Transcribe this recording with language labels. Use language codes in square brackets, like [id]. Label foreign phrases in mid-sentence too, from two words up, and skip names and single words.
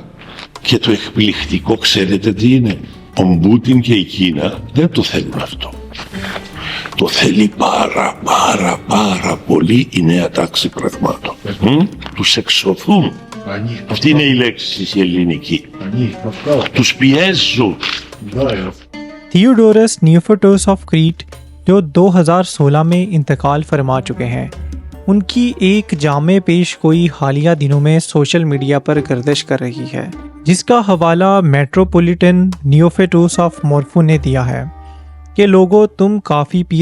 [el] Και το εκπληκτικό, ξέρετε τι είναι? Ο Πούτιν και η Κίνα δεν το θέλουν αυτό. Το θέλει πάρα πολύ η νέα τάξη πραγμάτων. Τους εξωθούν. Αυτή είναι η λέξη η ελληνική. Τους πιέζουν. [ur] تھیوڈورس نیوفٹوس آف کریٹ جو 2016 میں انتقال فرما چکے ہیں، ان کی ایک جامع پیش گوئی حالیہ دنوں میں [en] social media [ur] پر گردش کر رہی ہے، جس کا حوالہ میٹروپولیٹن نیوفٹوس آف مورفو نے دیا ہے کہ لوگوں تم کافی پی